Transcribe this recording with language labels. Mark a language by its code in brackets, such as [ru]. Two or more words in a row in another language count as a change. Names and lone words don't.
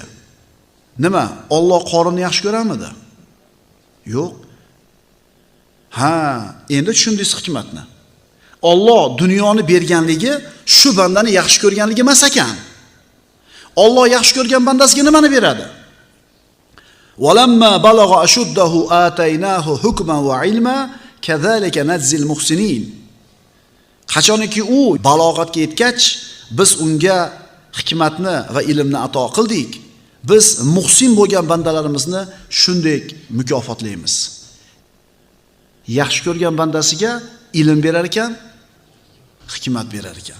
[uz] Nima? Alloh Qorunni yaxshi ko'ramidi? Yo'q. Ha, endi tushundingiz hikmatni. Alloh dunyoni berganligi shu bandani yaxshi ko'rganligi emas ekan. Alloh yaxshi ko'rgan bandasiga nimani beradi? [ar] ولما بلغ أشده آتيناه حكما وعلما كذلك نجزي المحسنين. [uz] Qachonki u balog'atga yetgach, biz unga hikmatni va ilmni ato qildik. Biz muhsin bo'lgan bandalarimizni shunday mukofotlaymiz. Yaxshi ko'rgan bandasiga ilm berar ekan, hikmat berar ekan.